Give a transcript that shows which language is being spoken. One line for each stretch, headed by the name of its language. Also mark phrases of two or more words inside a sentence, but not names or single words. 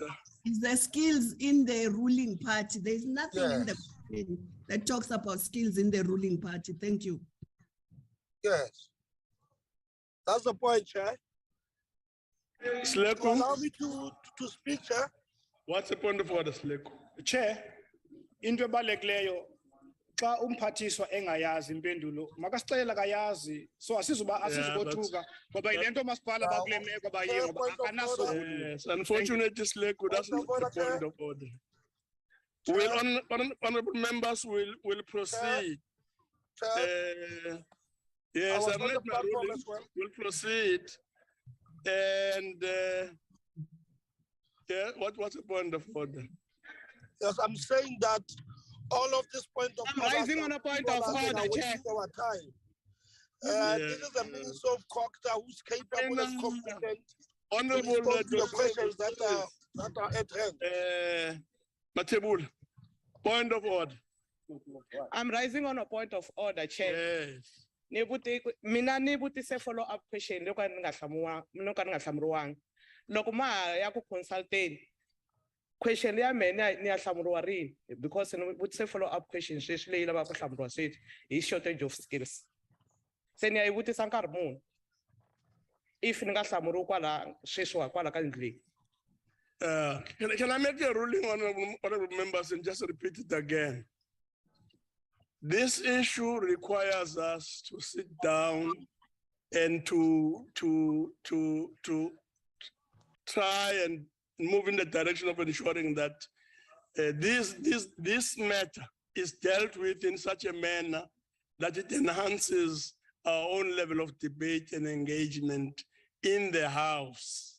English: Is the skills in the ruling party? There's nothing in the question that talks about skills in the ruling party. Thank you. Yes. That's the point, Chair. Sleko. Allow me to speak, Chair. What's the point of order, Sleko? Chair,
Xhosa: into Balekleyo, xa umphathiswa engayazi impendulo makasixelela akayazi so asizobothuka ngoba yile nto masipala bakule meko bayiyo ngoba akanasombululo.
English: Yes, unfortunately, Sleko, that's not the point of order. Will honorable members will proceed. Yes, was I've on made the my platform ruling. as well. We'll proceed. And yeah, what's the point of order? Yes, I'm saying that all of this point of I'm rising on a point of order, Chair. Our time. Yeah. This is a minister of Cooperative who's capable and competent to Honorable respond to the questions that are at hand. Matebul, point of order. I'm rising on a point of order, Chair. Yes.
Tsonga: Mina ni vutise
English: follow-up question
Tsonga: loko ni nga hlamuriwanga. Loko ma ya ku
English: consultant question
Tsonga: ya mina ni ya hlamuriwa rini because ni vutise
English: follow-up question
Tsonga: sweswi leyi lavaka ku hlamuriwa sweswi hi
English: shortage of skills.
Tsonga: Se ni ya yi vutisa nkarhi muni if ni nga hlamuriwi kwala sweswi kwala ka ndlwini.
English: Can I make a ruling, honorable members, and just repeat it again? This issue requires us to sit down and to try and move in the direction of ensuring that this matter is dealt with in such a manner that it enhances our own level of debate and engagement in the House.